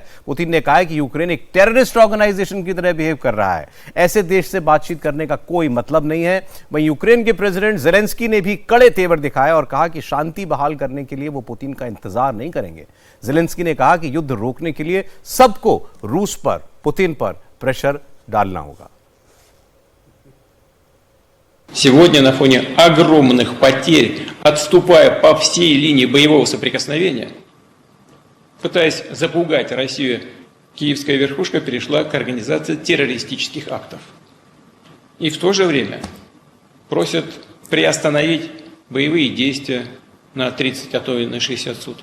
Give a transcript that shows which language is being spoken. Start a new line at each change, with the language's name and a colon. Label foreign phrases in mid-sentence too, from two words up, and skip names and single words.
Hindi: पुतिन ने कहा है कि यूक्रेन एक
English: terrorist organization
Hindi: की तरह बिहेव कर रहा है, ऐसे देश से बातचीत करने का कोई मतलब नहीं है। वहीं यूक्रेन के प्रेसिडेंट ज़ेलेंस्की ने भी कड़े तेवर दिखाए और कहा कि शांति बहाल करने के लिए वो पुतिन का इंतजार नहीं करेंगे। ज़ेलेंस्की ने कहा कि युद्ध रोकने के लिए सबको रूस पर, पुतिन पर प्रेशर डालना होगा।
Russian: Сегодня на фоне огромных потерь, отступая по всей линии боевого соприкосновения, пытаясь запугать Россию, киевская верхушка перешла к организации террористических актов. И в то же время просят приостановить боевые действия на 30, а то и на 60 суток.